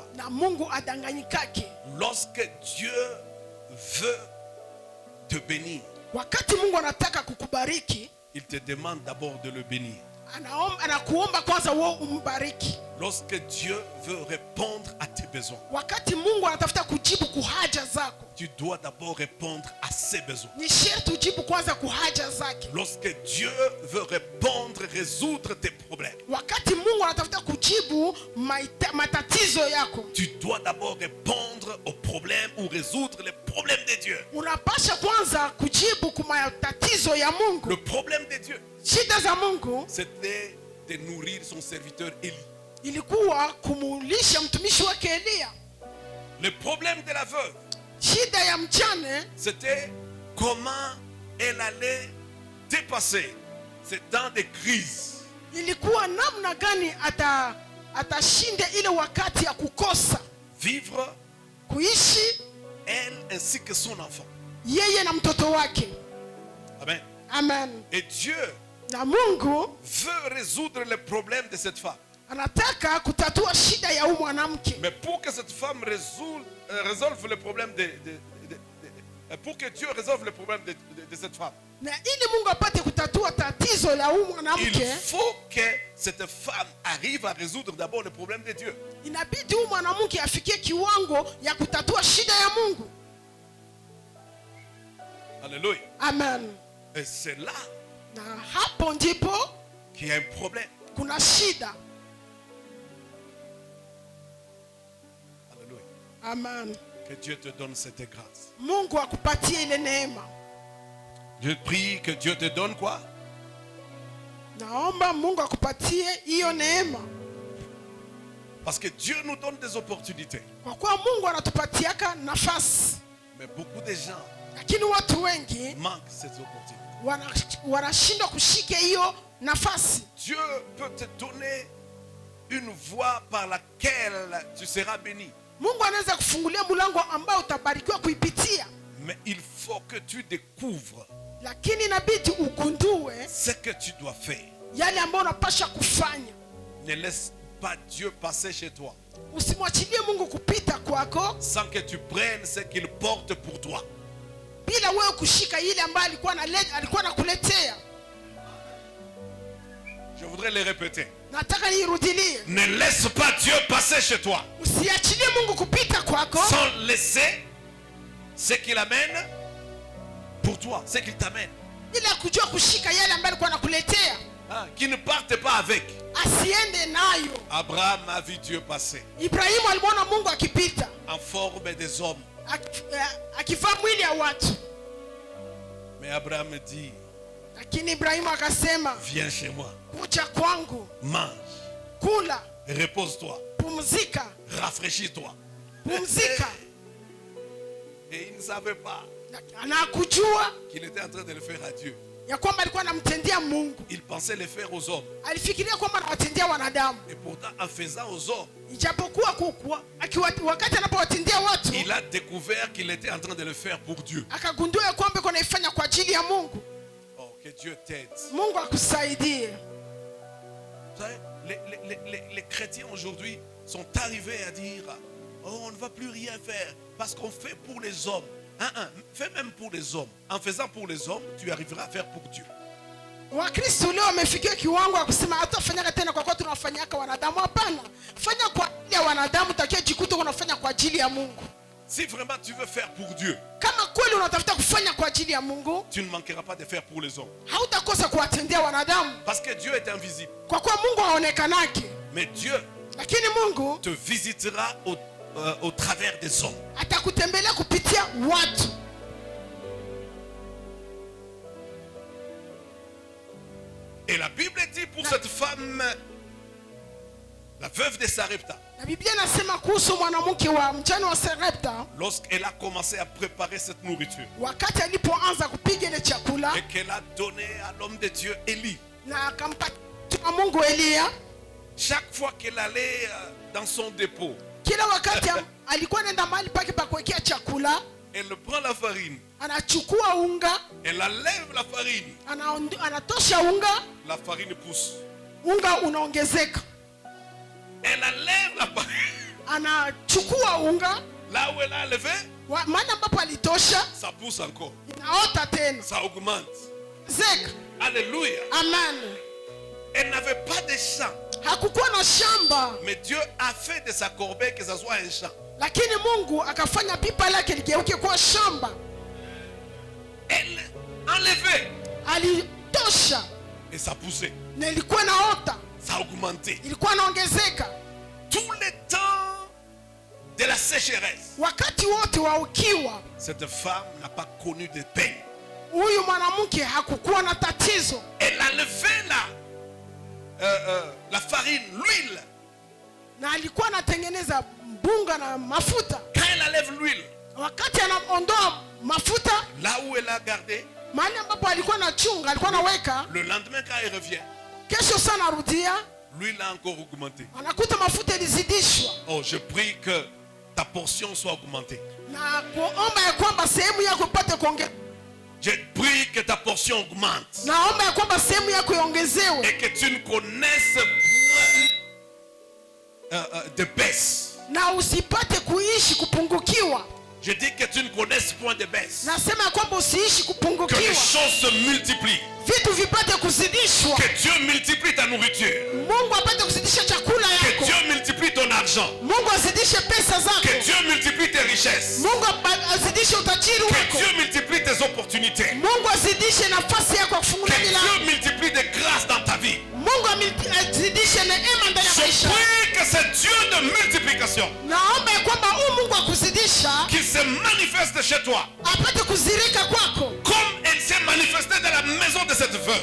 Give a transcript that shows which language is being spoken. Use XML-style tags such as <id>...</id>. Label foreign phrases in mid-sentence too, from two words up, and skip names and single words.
<sw>na Mungu adanganyikake.</sw> <fr>Lorsque Dieu veut te bénir,</fr> <sw>Wakati Mungu anataka kukubariki,</sw> <fr>il te demande d'abord de le bénir.</fr> <sw>anakuomba kwanza wewe umbariki.</sw> <fr>Lorsque Dieu veut répondre à tes besoins,</fr> <sw>Wakati Mungu anatafuta kujibu kuhaja zako,</sw> <fr>tu dois d'abord répondre à ses besoins.</fr> <sw>ni sharti ujibu kwanza kuhaja zake.</sw> <fr>Lorsque Dieu veut répondre, résoudre tes problèmes,</fr> <sw>Wakati Mungu anatafuta kujibu matatizo yako,</sw> <fr>tu dois d'abord répondre aux problèmes ou résoudre les problèmes de Dieu.</fr> <sw>unapasha kwanza kujibu kwa matatizo ya Mungu.</sw> <fr>Le problème de Dieu,</fr> <sw>Shida za Mungu</sw> <fr>c'était de nourrir son serviteur Élie.</fr> <sw>ilikuwa kumulisha mtumishi wake Elia.</sw> <fr>Le problème de la veuve,</fr> <sw>Shida ya mjane</sw> <fr>c'était comment elle allait dépasser ces temps de crise.</fr> <sw>ilikuwa namna gani atashinda ile wakati ya kukosa</sw> <fr>Vivre,</fr> <sw>kuishi</sw> <fr>elle ainsi que son enfant.</fr> <sw>yeye na mtoto wake.</sw> <fr>Amen.</fr> <sw>Amen.</sw> <fr>Et Dieu</fr> <sw>Na Mungu</sw> <fr>veut résoudre les problèmes de cette femme.</fr> <sw>anataka kutatua shida ya huyu mwanamke.</sw> <fr>Mais pour que cette femme résolve le problème pour que Dieu résolve le problème de cette femme,</fr> <sw>Na ili Mungu apate kutatua tatizo la huyu</sw> <fr>il</fr> <sw>mwanamke,</sw> <fr>faut que cette femme arrive à résoudre d'abord le problème de Dieu.</fr> <sw>inabidi huyu mwanamke afikie kiwango ya kutatua shida ya Mungu.</sw> <fr>Alléluia.</fr> <sw>Amen.</sw> <fr>Et c'est là</fr> <sw>Na hapo ndipo</sw> <fr>qu'il y a un problème.</fr> <sw>kuna shida.</sw> <fr>Alléluia.</fr> <sw>Amen.</sw> <fr>Que Dieu te donne cette grâce.</fr> <sw>Mungu akupatie ile neema.</sw> <fr>Je prie que Dieu te donne quoi?</fr> <sw>Naomba Mungu akupatie hiyo neema.</sw> <fr>Parce que Dieu nous donne des opportunités.</fr> <sw>Kwa kuwa Mungu anatupatiaka nafasi,</sw> <fr>Mais beaucoup de gens</fr> <sw>lakini watu wengi</sw> <fr>manquent ces opportunités.</fr> <sw>wanashindwa kushika hiyo nafasi.</sw> <fr>Dieu peut te donner une voie par laquelle tu seras béni.</fr> <sw>Mungu anaweza kufungulia mlango ambao utabarikiwa kuipitia,</sw> <fr>Mais il faut que tu découvres</fr> <sw>lakini inabidi ugundue</sw> <fr>ce que tu dois faire.</fr> <sw>yale ambayo unapasha kufanya.</sw> <fr>Ne laisse pas Dieu passer chez toi</fr> <sw>Usimwachilie Mungu kupita kwako</sw> <fr>sans que tu prennes ce qu'il porte pour toi.</fr> <sw>bila wewe kushika ile ambayo alikuwa anakuletea.</sw> <fr>Je voudrais le répéter.</fr> <sw>Nataka niirudilie.</sw> <fr>Ne laisse pas Dieu passer chez toi</fr> <sw>Usiachilie Mungu kupita kwako</sw> <fr>sans laisser ce qu'il amène pour toi, ce qu'il t'amène.</fr> <sw>bila kujua kushika yale ambayo alikuwa anakuletea.</sw> <fr>Qui ne parte pas avec.</fr> <sw>Asiende nayo.</sw> <fr>Abraham a vu Dieu passer</fr> <sw>Ibrahimu alimwona Mungu akipita</sw> <fr>en forme des hommes.</fr> <sw>akivaa mwili ya watu,</sw> <fr>Mais Abraham dit,</fr> <sw>lakini Ibrahimu akasema,</sw> <fr>viens chez moi,</fr> <sw>kuja kwangu,</sw> <fr>mange,</fr> <sw>kula,</sw> <fr>repose-toi,</fr> <sw>pumzika,</sw> <fr>rafraîchis-toi.</fr> <sw>pumzika.</sw> <fr>Et il ne savait pas</fr> <sw>Anakujua</sw> <fr>qu'il était en train de le faire à Dieu.</fr> <sw>ya kwamba alikuwa anamtendea Mungu.</sw> <fr>Il pensait le faire aux hommes.</fr> <sw>Alifikiria kwamba anawatendea wanadamu,</sw> <fr>Et pourtant, en faisant aux hommes,</fr> <sw>ijapokuwa wakati anapowatendea watu</sw> <fr>il a découvert qu'il était en train de le faire pour Dieu.</fr> <sw>akagundua ya kwamba iko naifanya kwa ajili ya Mungu.</sw> <fr>Oh, que Dieu t'aide.</fr> <sw>Mungu akusaidie.</sw> <fr>Vous savez, les chrétiens aujourd'hui sont arrivés à dire, oh, on ne va plus rien faire parce qu'on fait pour les hommes. Fais même pour les hommes. En faisant pour les hommes, tu arriveras à faire pour Dieu.</fr> <sw>Wakristo leo wamefikia kiwango ya kusema hatafanyaka tena kwa kuwa tunafanyaka wanadamu. Hapana, fanya kwa ajili ya wanadamu, takia jikuta unafanya kwa ajili ya Mungu.</sw> <fr>Si vraiment tu veux faire pour Dieu,</fr> <sw>Kama kweli unatafuta kufanya kwa ajili ya Mungu,</sw> <fr>tu ne manqueras pas de faire pour les hommes.</fr> <sw>hautakosa kuwatendea wanadamu,</sw> <fr>Parce que Dieu est invisible.</fr> <sw>kwa kuwa Mungu haonekanake.</sw> <fr>Mais Dieu</fr> <sw>Lakini Mungu</sw> <fr>te visitera au travers des hommes.</fr> <sw>atakutembelea kupitia watu.</sw> <fr>Et la Bible dit pour cette femme, la veuve de Sarepta,</fr> <sw>Na Biblia inasema kuhusu mwanamke wa mjane wa Sarepta,</sw> <fr>lorsqu'elle a commencé à préparer cette nourriture</fr> <sw>wakati alipoanza kupiga ile chakula</sw> <fr>et qu'elle a donné à l'homme de Dieu Élie,</fr> <sw>na akampatia Mungu Elia,</sw> <fr>chaque fois qu'elle allait dans son dépôt,</fr> <sw>kila wakati alikuwa anaenda mahali pake pa kuwekea chakula,</sw> <fr>elle prend la farine,</fr> <sw>anachukua unga,</sw> <fr>elle enlève la farine,</fr> <sw>anatosha unga,</sw> <fr>la farine pousse.</fr> <sw>unga unaongezeka.</sw> <fr>Elle enlève la farine.</fr> <sw>anachukua unga</sw> <fr>Là où elle a levé,</fr> <sw>mahali ambapo alitosha,</sw> <fr>ça pousse encore.</fr> <sw>inaota tena.</sw> <fr>Ça augmente.</fr> <sw>Zeka.</sw> <fr>Alléluia.</fr> <sw>Amen.</sw> <fr>Elle n'avait pas de champ.</fr> <sw>Hakukuwa na shamba,</sw> <fr>Mais Dieu a fait de sa corbeille que ça soit un champ.</fr> <sw>lakini Mungu akafanya pipa lake ligeuke kuwa shamba.</sw> <fr>Elle enlevait.</fr> <sw>Alitosha</sw> <fr>Et ça poussait.</fr> <sw>na ilikuwa naota,</sw> <fr>Ça augmentait.</fr> <sw>ilikuwa naongezeka.</sw> <fr>Tout le temps de la sécheresse,</fr> <sw>Wakati wote wa ukiwa,</sw> <fr>cette femme n'a pas connu de peine.</fr> <sw>huyu mwanamke hakukuwa na tatizo.</sw> <fr>Elle a levé la farine, l'huile.</fr> <sw>Na alikuwa anatengeneza mbunga na mafuta.</sw> <fr>Quand elle enlève l'huile,</fr> <sw>Wakati anaondoa mafuta,</sw> <fr>là où elle a gardé,</fr> <sw>mahali ambapo alikuwa anachunga, alikuwa anaweka,</sw> <fr>le lendemain quand elle revient,</fr> <sw>kesho sana arudia,</sw> <fr>l'huile a encore augmenté.</fr> <sw>anakuta mafuta ilizidishwa.</sw> <fr>Oh, je prie que ta portion soit augmentée.</fr> <sw>Na kuomba ya kwamba sehemu yako ipate kuongezeka.</sw> <fr>Je prie que ta portion augmente.</fr> <sw>Naomba ya kwamba sehemu yako iongezewe</sw> <fr>Et que tu ne connaisses de baisse.</fr> <sw>na usipate kuishi kupungukiwa.</sw> <fr>Je dis que tu ne connaisses point de baisse.</fr> <sw>Nasema ya kwamba usiishi</sw> <fr>Que les</fr> <sw>kupungukiwa,</sw> <fr>choses se multiplient.</fr> <sw>vitu vipate kuzidishwa.</sw> <fr>Que Dieu multiplie ta nourriture.</fr> <sw>Mungu apate kuzidisha chakula</sw> <fr>Que</fr> <sw>yako.</sw> <fr>Dieu multiplie ton argent.</fr> <sw>Mungu azidishe pesa zako.</sw> <fr>Que Dieu multiplie tes richesses.</fr> <sw>Mungu azidishe utajiri</sw> <fr>Que</fr> <sw>wako.</sw> <fr>Dieu multiplie tes opportunités.</fr> <sw>Mungu azidishe nafasi yako ya</sw> <fr>Que</fr> <sw>kufungua milango.</sw> <fr>Dieu multiplie des grâces dans ta vie.</fr> <sw>Mungu azidishe neema ndani ya</sw> <fr>Je</fr> <sw>maisha.</sw> <fr>prie que c'est Dieu de multiplication</fr> <sw>Naomba ya kwamba huyu Mungu akuzidisha</sw> <fr>qui se manifeste chez toi.</fr> <sw>apate kuzirika kwako,</sw> <fr>Comme elle s'est manifestée dans la maison de cette veuve.</fr>